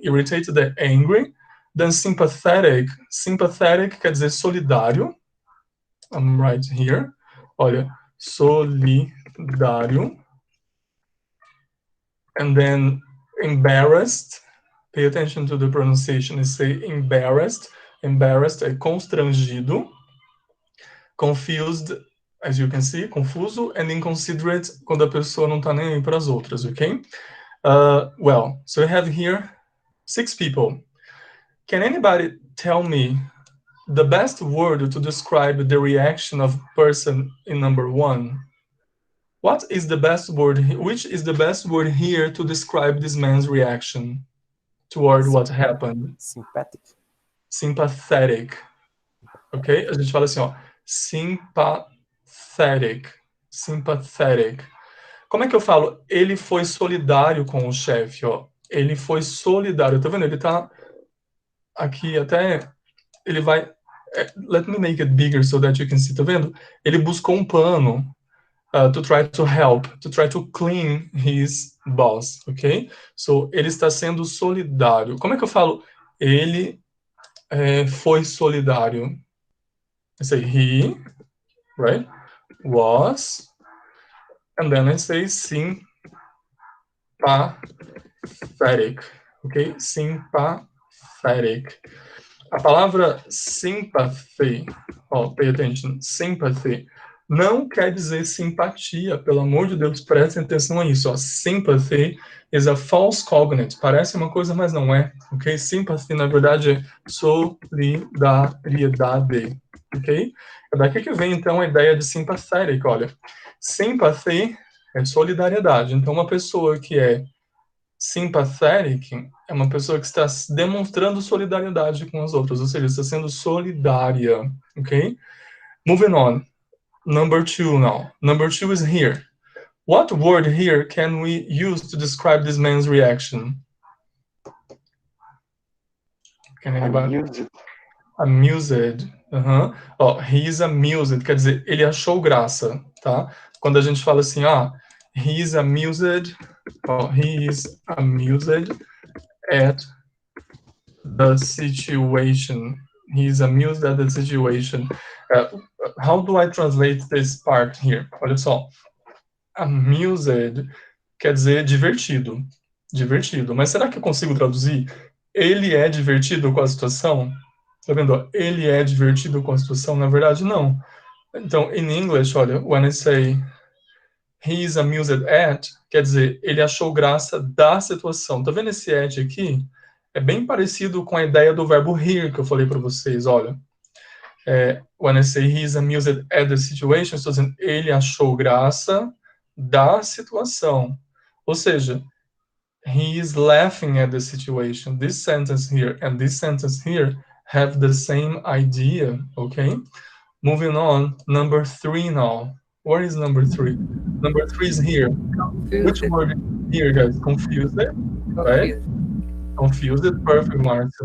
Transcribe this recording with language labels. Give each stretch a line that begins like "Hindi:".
English: Irritated é angry. Then sympathetic.
Portuguese: Sympathetic quer dizer solidário.
English: I'm right here.
Portuguese: Olha, solidário.
English: And then embarrassed. Pay attention to the pronunciation. It say embarrassed.
Portuguese: Embarrassed é constrangido.
English: Confused, as you can see, confuso.
Portuguese: And inconsiderate, quando a pessoa não tá nem aí para as outras, okay?
English: Well, so I have here 6 people. Can anybody tell me the best word to describe the reaction of person in number 1? What is the best word? Which is the best word here to describe this man's reaction toward what happened? Sympathetic.
Portuguese: Sympathetic. Ok? A gente fala assim, ó. Sympathetic. Sympathetic. Como é que eu falo? Ele foi solidário com o chefe, ó. Ele foi solidário. Tá vendo? Ele tá aqui até... Ele vai...
English: Let me make it bigger so that you can see.
Portuguese: Tá vendo? Ele buscou um pano.
English: To try to help, to try to clean his boss, ok?
Portuguese: So, ele está sendo solidário. Como é que eu falo? Ele foi solidário.
English: I say he, right? Was, and then I say sympathetic, ok? Sympathetic.
Portuguese: A palavra sympathy,
English: pay attention,
Portuguese: sympathy, não quer dizer simpatia, pelo amor de Deus, prestem atenção a isso, ó.
English: Sympathy is a false cognate,
Portuguese: parece uma coisa, mas não é, ok? Sympathy, na verdade, é solidariedade, ok? É daqui que vem, então, a ideia de sympathetic, olha. Sympathy é solidariedade, então uma pessoa que é sympathetic é uma pessoa que está demonstrando solidariedade com as outras, ou seja, está sendo solidária, ok?
English: Moving on. Number 2 now. Number 2 is here. What word here can we use to describe this man's reaction? Can anybody? Amused. He is amused,
Portuguese: quer dizer, ele achou graça, tá? Quando a gente fala assim,
English: he is amused at the situation. He is amused at the situation. How do I translate this part here?
Portuguese: Olha só. Amused quer dizer divertido. Divertido. Mas será que eu consigo traduzir? Ele é divertido com a situação? Tá vendo? Ele é divertido com a situação? Na verdade, não. Então, in English, olha,
English: when I say he is amused at,
Portuguese: quer dizer, ele achou graça da situação. Tá vendo esse at aqui? É bem parecido com a ideia do verbo hear que eu falei para vocês, olha.
English: When I say he's amused at the situation,
Portuguese: estou dizendo, ele achou graça da situação. Ou seja,
English: he is laughing at the situation. This sentence here and this sentence here have the same idea, okay? Moving on, number 3 now. Where is number 3? Number 3 is here. Which word is here, guys? Confused, right? Confused, perfect, Marcia.